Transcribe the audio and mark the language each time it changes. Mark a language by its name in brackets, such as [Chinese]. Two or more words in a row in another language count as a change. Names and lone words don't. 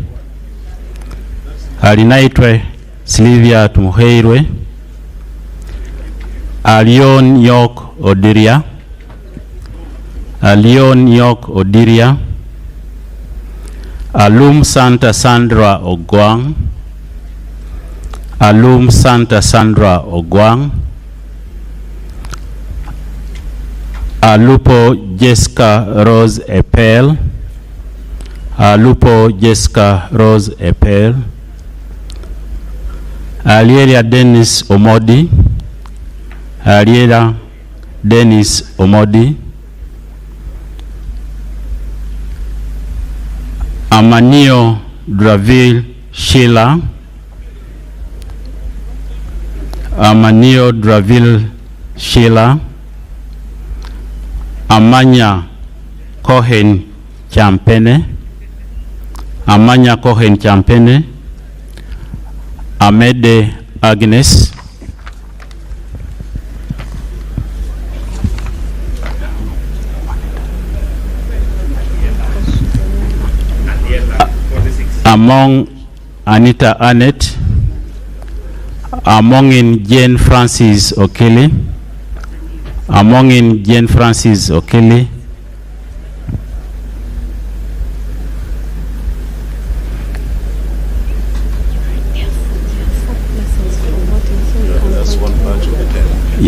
[English] alinaitwe Silvia Tumuheirwe, Alion Yok Odiria, Alion Yok Odiria, Alum Santa Sandra Ogwang, Alum Santa Sandra Ogwang, Alupo Jessica Rose Epel, Alupo Jessica Rose Epel, Aliela Dennis Omodi, Aliela Dennis Omodi, Amanio Draville Sheila, Amanio Draville Sheila, Amanya Cohen Champene, Amanya Cohen Champene, Amede Agnes, among Anita Annette, among in Jane Francis Okele, among in Jane Francis Okele, That's one batch of the 10.